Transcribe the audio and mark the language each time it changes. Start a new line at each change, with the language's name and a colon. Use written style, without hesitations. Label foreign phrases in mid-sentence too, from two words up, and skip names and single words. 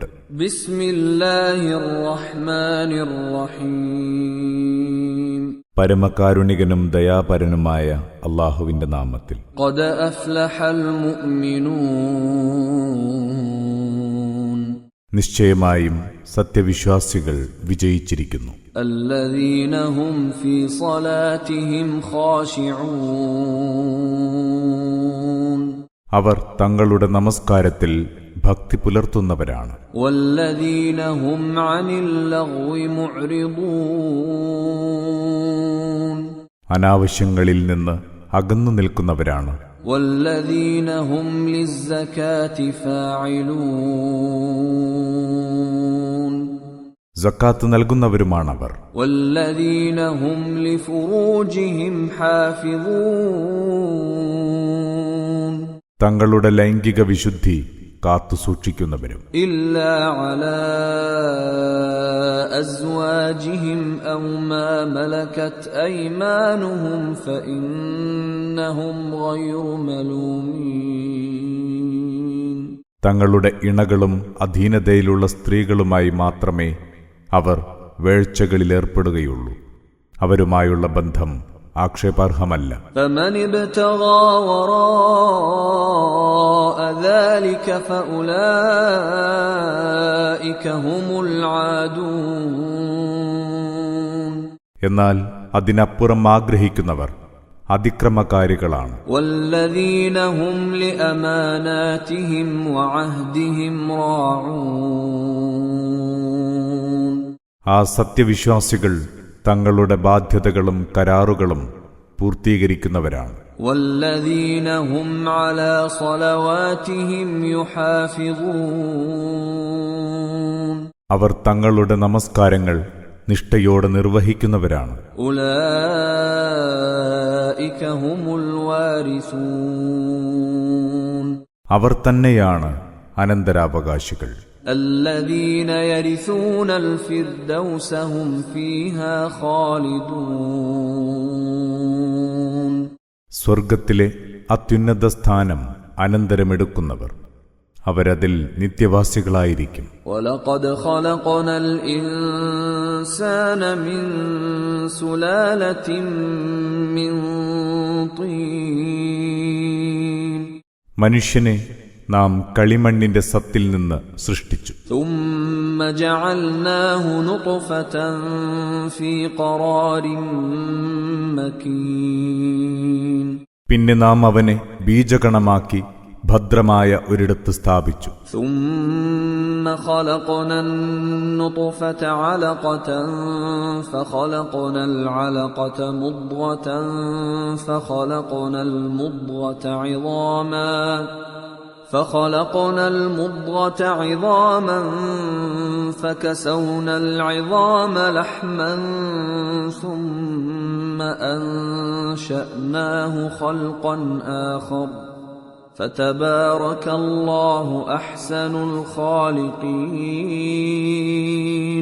Arabic: بسم الله الرحمن الرحيم.
Malayalam: പരമകാരുണികനും ദയാപരനുമായ അല്ലാഹുവിന്റെ നാമത്തിൽ.
Arabic: قد أفلح المؤمنون.
Malayalam: നിശ്ചയമായും സത്യവിശ്വാസികൾ വിജയിച്ചിരിക്കുന്നു.
Arabic: الذين هم في صلاتهم خاشعون.
Malayalam: അവർ തങ്ങളുടെ നമസ്കാരത്തിൽ ഭക്തി പുലർത്തുന്നവരാണ്.
Arabic: والذين هم عن اللغو معرضون.
Malayalam: അനാവശ്യങ്ങളിൽ നിന്ന് അകന്നു നിൽക്കുന്നവരാണ്.
Arabic: والذين هم للزكاة فاعلون.
Malayalam: സക്കാത്ത് നൽകുന്നവരുമാണവർ.
Arabic: والذين هم لفروجهم حافظون.
Malayalam: തങ്ങളുടെ ലൈംഗിക വിശുദ്ധി കാത്തുസൂക്ഷിക്കുന്നവരും.
Arabic: إلا على أزواجهم أو ما ملكت أيمانهم فإنهم غير ملومين.
Malayalam: തങ്ങളുടെ ഇണകളും അധീനതയിലുള്ള സ്ത്രീകളുമായി മാത്രമേ അവർ വേഴ്ചകളിലേർപ്പെടുകയുള്ളൂ. അവരുമായുള്ള ബന്ധം ആക്ഷേപാർഹമല്ല.
Arabic: فمن ابتغى وراء ذلك فأولئك هم العادون.
Malayalam: എന്നാൽ അതിനപ്പുറം ആഗ്രഹിക്കുന്നവർ അതിക്രമകാരികളാണ്.
Arabic: والذين هم لأماناتهم وعهدهم راعون.
Malayalam: ആ സത്യവിശ്വാസികൾ തങ്ങളുടെ ബാധ്യതകളും കരാറുകളും പൂർത്തീകരിക്കുന്നവരാണ്.
Arabic: والذين هم على صلواتهم يحافظون.
Malayalam: അവർ തങ്ങളുടെ നമസ്കാരങ്ങൾ നിഷ്ഠയോടെ നിർവഹിക്കുന്നവരാണ്.
Arabic: أولئك هم الوارثون.
Malayalam: അവർ തന്നെയാണ് അനന്തരാവകാശികൾ.
Arabic: الذين يرثون الفردوس هم فيها خالدون.
Malayalam: സ്വർഗത്തിലെ അത്യുന്നത സ്ഥാനം അനന്തരമെടുക്കുന്നവർ അവരതിൽ നിത്യവാസികളായിരിക്കും.
Arabic: وَلَقَدْ خَلَقْنَا الْإِنسَانَ مِنْ سُلَالَةٍ مِنْ طِينٍ.
Malayalam: മനുഷ്യനെ നാം കളിമണ്ണിന്റെ സത്തിൽ നിന്ന് സൃഷ്ടിച്ചു.
Arabic: ثُمَّ جَعَلْنَاهُ نُطْفَةً فِي قَرَارٍ مَكِينٍ.
Malayalam: പിന്നെ നാം അവനെ ബീജകണമാക്കി ഭദ്രമായ ഒരിടത്ത് സ്ഥാപിച്ചു.
Arabic: ثُمَّ خَلَقْنَا النُّطْفَةَ عَلَقَةً فَخَلَقْنَا الْعَلَقَةَ مُضْغَةً فَخَلَقْنَا الْمُضْغَةَ عِظَامًا فَكَسَوْنَا الْعِظَامَ لَحْمًا ثُمَّ أَنشَأْنَاهُ خَلْقًا آخَرَ فَتَبَارَكَ اللَّهُ أَحْسَنُ الْخَالِقِينَ.